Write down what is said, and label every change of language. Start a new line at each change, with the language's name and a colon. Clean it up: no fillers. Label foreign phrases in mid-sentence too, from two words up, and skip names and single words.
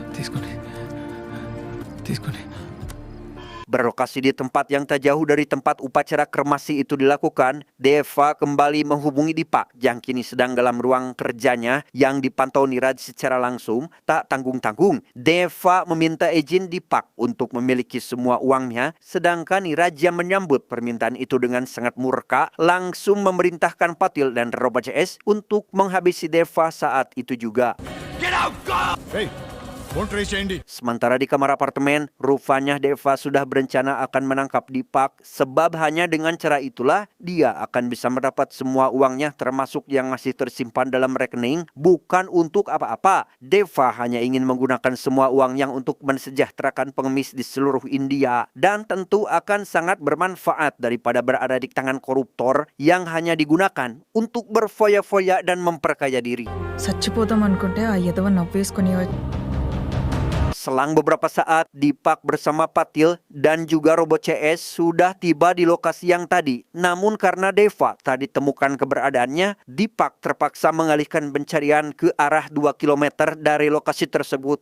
Indonesian: Berlokasi di tempat yang tak jauh dari tempat upacara kremasi itu dilakukan, Deva kembali menghubungi Dipak yang kini sedang dalam ruang kerjanya yang dipantau Niraj secara langsung. Tak tanggung-tanggung, Deva meminta izin Dipak untuk memiliki semua uangnya, sedangkan Niraj yang menyambut permintaan itu dengan sangat murka, langsung memerintahkan Patil dan Robo CS untuk menghabisi Deva saat itu juga.
Telugu: Hey,
English: phone trace
Telugu: చేయండి.
Indonesian: Sementara di kamar apartemen, rupanya Deva sudah berencana akan menangkap Dipak sebab hanya dengan cara itulah dia akan bisa mendapat semua uangnya termasuk yang masih tersimpan dalam rekening bukan untuk apa-apa. Deva hanya ingin menggunakan semua uang yang untuk mensejahterakan pengemis di seluruh India dan tentu akan sangat bermanfaat daripada berada di tangan koruptor yang hanya digunakan untuk berfoya-foya dan memperkaya diri.
Telugu: చచ్చిపోదాం అనుకుంటే ఆ ఎదవ నవ్వేసుకొని
Indonesian: Selang beberapa saat, Dipak bersama Patil dan juga Robo CS sudah tiba di lokasi yang tadi. Namun karena Deva tak ditemukan keberadaannya, Dipak terpaksa mengalihkan pencarian ke arah 2 km dari lokasi tersebut.